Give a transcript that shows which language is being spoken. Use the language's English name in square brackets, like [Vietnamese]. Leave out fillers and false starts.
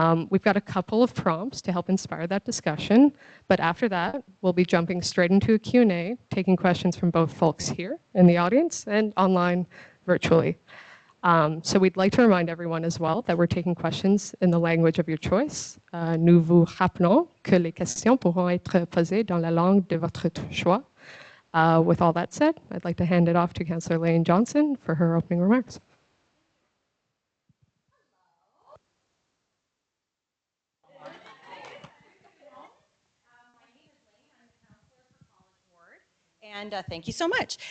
[English] We've got a couple of prompts to help inspire that discussion, but after that, we'll be jumping straight into a Q&A, taking questions from both folks here in the audience and online virtually. So we'd like to remind everyone as well that we're taking questions in the language of your choice. [French] Nous vous rappelons que les questions pourront être posées dans la langue de votre choix. [English] With all that said, I'd like to hand it off to Councillor Laine Johnson for her opening remarks. And thank you so much.